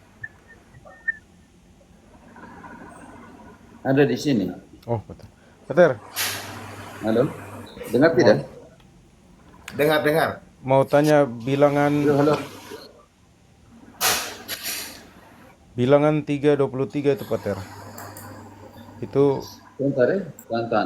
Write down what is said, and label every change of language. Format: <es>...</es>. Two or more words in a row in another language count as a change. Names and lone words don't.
<id>ada di sini. Oh, Pater. Pater, Halo? Dengar tidak? Dengar-dengar. mau tanya Halo, halo. bilangan 323 itu, Pater. Itu Sebentar ya, tahan.</id>